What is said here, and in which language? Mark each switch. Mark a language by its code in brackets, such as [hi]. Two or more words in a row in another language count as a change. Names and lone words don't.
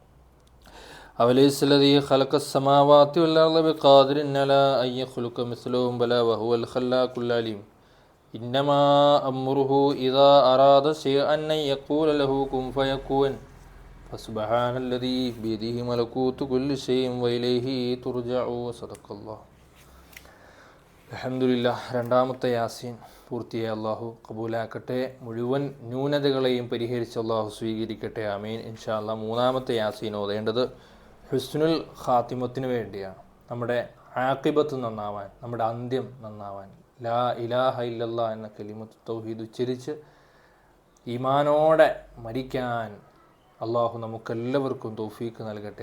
[ar] أوليس الذي خلق السماوات والأرض بقادر على أن يخلق مثلهم بلى وهو الخلاق العليم إنما أمره إذا أراد شيئا أن يقول له كن فيكون فسبحان الذي بيده ملكوت كل شيء وإليه ترجعون صدق الله അൽഹംദുലില്ലാഹ്. [ml] രണ്ടാമത്തെ യാസീൻ പൂർത്തിയായ അള്ളാഹു കബൂലാക്കട്ടെ. മുഴുവൻ ന്യൂനതകളെയും പരിഹരിച്ച് അള്ളാഹു സ്വീകരിക്കട്ടെ. ആമീൻ. [ar] إن شاء الله [ml] മൂന്നാമത്തെ യാസീൻ ഓതേണ്ടത് ഹുസ്നുൽ ഖാത്തിമത്തിന് വേണ്ടിയാണ്. നമ്മുടെ ആഖിബത്ത് നന്നാവാൻ, നമ്മുടെ അന്ത്യം നന്നാവാൻ, [ar] لا إله إلا الله [ml] എന്ന കലിമത്ത് തൗഹീദ് ഉച്ചരിച്ച് ഈമാനോടെ മരിക്കാൻ അള്ളാഹു നമുക്കെല്ലാവർക്കും തൗഫീക്ക് നൽകട്ടെ.